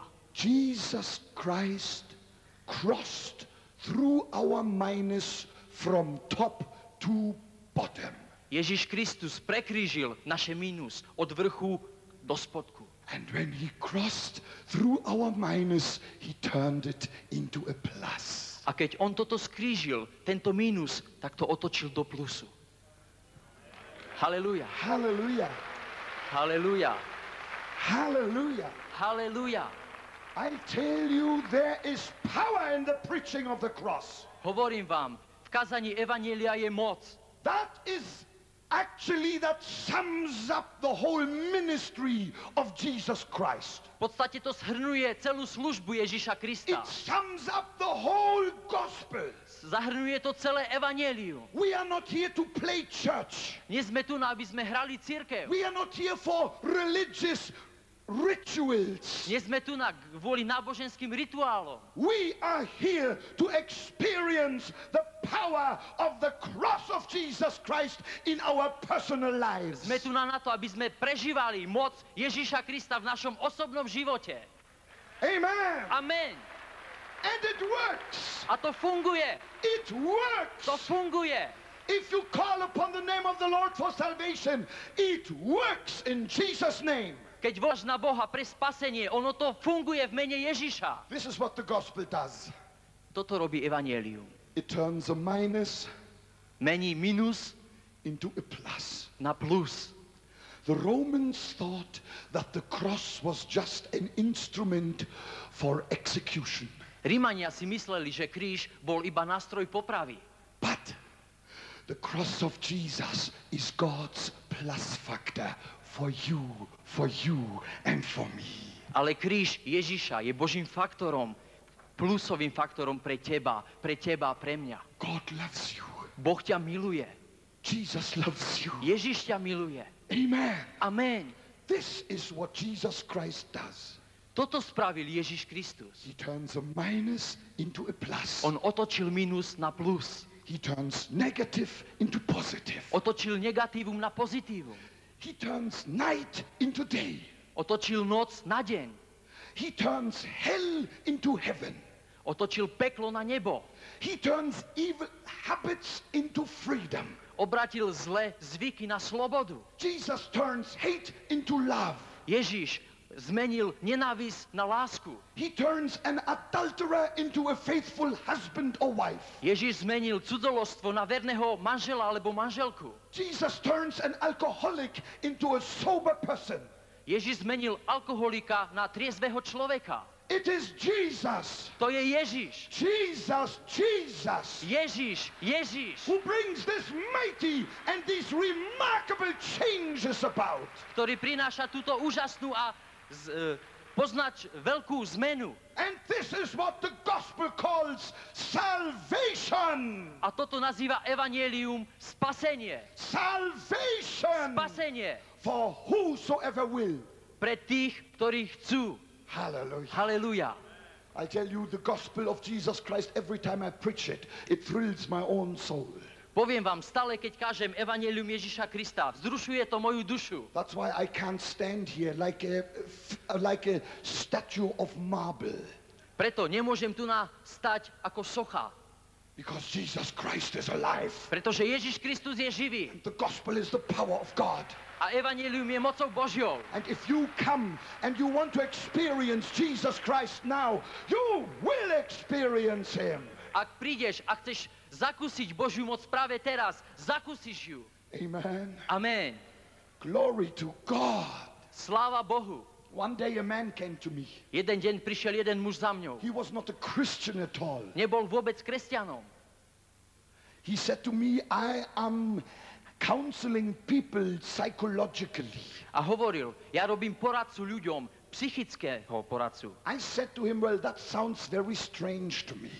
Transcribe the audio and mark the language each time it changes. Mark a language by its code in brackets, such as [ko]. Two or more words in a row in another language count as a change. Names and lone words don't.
[en] Jesus Christ crossed through our minus from top to bottom. [sk] Ježiš Kristus prekrížil naše mínus od vrchu do spodku. [en] And when he crossed through our minus, he turned it into a plus. [sk] A keď on toto skrížil, tento mínus, tak to otočil do plusu. Halelúja. [en] Hallelujah. [sk] Halelúja. [en] Hallelujah. [sk] Halelúja. [en] I tell you, there is power in the preaching of the cross. [sk] Hovorím vám, v kazaní evanjelia je moc. [en] That is Actually, that sums up the whole ministry of Jesus Christ. [sk] V podstate to zhrňuje celú službu Ježiša Krista. [en] It sums up the whole gospel. [sk] Zahrňuje to celé evanjelium. [en] We are not here to play church. [sk] Nie sme tu, aby sme hrali cirkev. [en] We are not here for religious rituals. [sk] Nie sme tu kvôli náboženským rituálom. [en] We are here to experience the power of the cross of Jesus Christ in our personal lives. [sk] Sme tu na to, aby sme prežívali moc Ježiša Krista v našom osobnom živote. [en] Amen. [sk] Amen. [en] And it works. [sk] A to funguje. [en] It works. [sk] To funguje. [en] If you call upon the name of the Lord for salvation, it works in Jesus' name. [sk] Keď voláš na Boha pre spasenie, ono to funguje v mene Ježiša. [en] This is what the gospel does. [sk] Toto robí evanjelium. [en] It turns a minus [sk] Mení minus [en] into a plus. [sk] na plus. [en] The Romans thought that the cross was just an instrument for execution. [sk] Rímania si mysleli, že kríž bol iba nástroj popravy. [en] But the cross of Jesus is God's plus factor for you, and for me. [sk] Ale kríž Ježiša je Božím faktorom, plusovým faktorom pre teba, pre mňa. [en] God loves you. [sk] Boh ťa miluje. [en] Jesus loves you. [sk] Ježiš ťa miluje. [en] Amen. [sk] Amen. [en] This is what Jesus Christ does. [sk] Toto spravil Ježiš Kristus. [en] He turns a minus into a plus. [sk] On otočil minus na plus. [en] He turns negative into positive. [sk] Otočil negatívum na pozitívum. [en] He turns night into day. [sk] Otočil noc na deň. [en] He turns hell into heaven. [sk] Otočil peklo na nebo. [en] He turns evil habits into freedom. [sk] Obratil zlé zvyky na slobodu. [en] Jesus turns hate into love. [sk] Ježiš zmenil nenávisť na lásku. [en] He turns an adulterer into a faithful husband or wife. [sk] Ježiš zmenil cudzoložstvo na verného manžela alebo manželku. [en] Jesus turns an alcoholic into a sober person. [sk] Ježiš zmenil alkoholika na triezvého človeka. [en] It is Jesus. [sk] To je Ježiš. [en] Jesus. [sk] Ježiš. [en] Who brings this mighty and these remarkable changes about. [sk] Ktorý prináša túto úžasnú a veľkú zmenu. [en] And this is what the gospel calls salvation. [sk] A toto nazýva evanjelium spasenie. [en] Salvation. [sk] Spasenie. [en] For whosoever will. [sk] Pre tých, ktorí chcú. [en] Hallelujah. [sk] Halleluja. [en] I tell you, the gospel of Jesus Christ, every time I preach it, it thrills my own soul. [sk] Poviem vám, stále keď kážem evanjelium Ježiša Krista, vzrušuje to moju dušu. [en] That's why I can't stand here like a statue of marble. [sk] Preto nemôžem tu stať ako socha. [en] Because Jesus Christ is alive. [sk] Pretože Ježiš Kristus je živý. [en] The gospel is the power of God. [sk] A evanjelium je mocou Božou. [en] And if you come and you want to experience Jesus Christ now, you will experience him. [sk] Ak prídeš a chceš zakúsiť Božiu moc práve teraz, zakúsiš ju. [en] Amen. [sk] Amen. [en] Glory to God. [sk] Sláva Bohu. [en] One day a man came to me. [sk] Jeden deň prišiel jeden muž za mňou. [en] He was not a Christian at all. [sk] Nebol vôbec kresťanom. [en] He said to me, I am counseling people psychologically. [sk] A hovoril, ja robím poradcu ľuďom, psychického poradcu. [en] I said to him, well, that sounds very strange to me.